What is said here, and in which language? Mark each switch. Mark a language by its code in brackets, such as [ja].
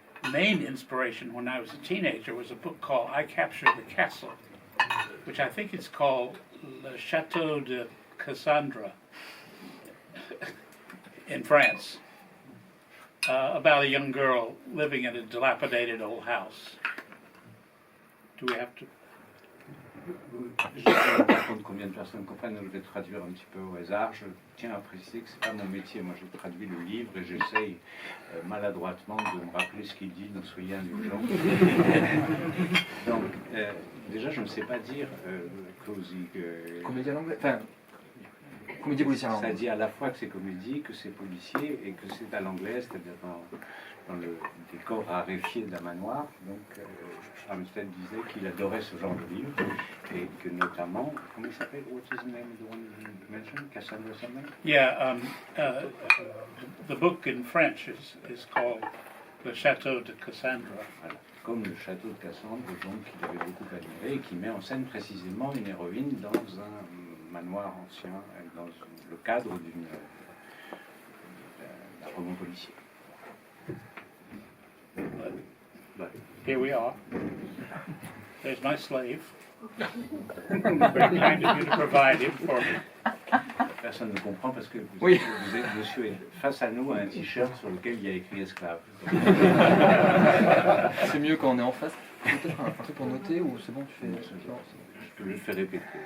[en] main inspiration when I was a teenager was a book called I Captured the Castle, which I think it's called Le Château de Cassandra in France, about a young girl living in a dilapidated old house. Do we have to? [fr] Je ne sais pas compte combien de personnes comprennent, donc je vais traduire un petit peu au hasard. Je tiens à préciser que ce n'est pas mon métier. Moi, j'ai traduit le livre et j'essaye maladroitement de me rappeler ce qu'il dit, donc soyez indulgents. Donc, déjà, je ne sais pas dire cozy. Comédie à l'anglais. Enfin, comédie policière à l'anglais. Ça dit à la fois que c'est comédie, que c'est policier et que c'est à l'anglaise, c'est-à-dire dans le décor raréfié d'un manoir. Donc, Armistead disait qu'il adorait ce genre de livre et que notamment, comment il s'appelle? [en] What is the name of the one you mentioned? Cassandra something? Yeah, the book in French is called Le Château de Cassandra. [fr] Voilà. Comme le château de Cassandre, donc, qu'il avait beaucoup admiré et qui met en scène précisément une héroïne dans un manoir ancien, dans le cadre d'un roman policier. [en] But here we are. There's my slave. Very kind of you to provide him for me. [fr] Personne ne comprend parce que Oui. monsieur est face à nous à un t-shirt sur lequel il y a écrit esclave. C'est mieux quand on est en face. Peut-être un truc pour noter ou c'est bon, tu fais. Non, Je peux le faire répéter.